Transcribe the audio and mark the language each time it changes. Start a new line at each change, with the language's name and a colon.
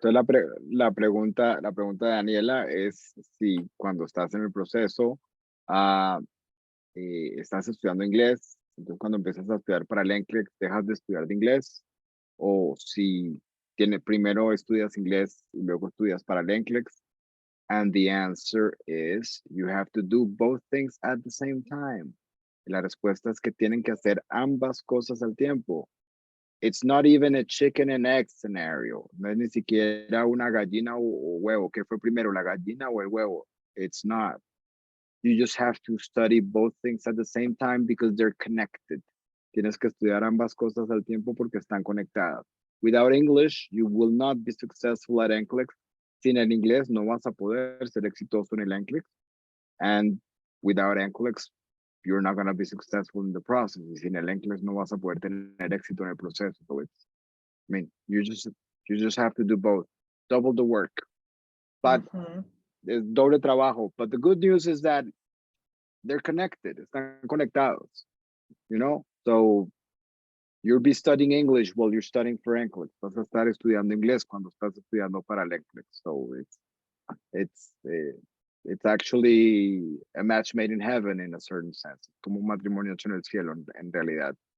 Spanish: Entonces la pregunta de Daniela es si cuando estás en el proceso estás estudiando inglés, entonces cuando empiezas a estudiar para el NCLEX dejas de estudiar de inglés, o si primero estudias inglés y luego estudias para el NCLEX.
English: And the answer is you have to do both things at the same time.
Spanish: Y la respuesta es que tienen que hacer ambas cosas al tiempo.
English: It's not even a chicken and egg scenario.
Spanish: No es ni siquiera una gallina o huevo. ¿Qué fue primero, la gallina o el huevo?
English: It's not. You just have to study both things at the same time because they're connected.
Spanish: Tienes que estudiar ambas cosas al tiempo porque están conectadas.
English: Without English, you will not be successful at NCLEX.
Spanish: sin el inglés no vas a poder ser exitoso en el NCLEX.
English: And without NCLEX, you're not going to be successful in the process.
Spanish: Y sin el NCLEX no vas a poder tener éxito en el proceso.
English: So it's, I mean, you just have to do both. Double the work. But
Spanish: es doble trabajo.
English: But the good news is that they're connected.
Spanish: Están conectados.
English: You know? So you'll be studying English while you're studying for NCLEX.
Spanish: Vas a estar estudiando inglés cuando estás estudiando para el NCLEX.
English: So it's actually a match made in heaven in a certain sense.
Spanish: Como un matrimonio hecho en el cielo, en realidad.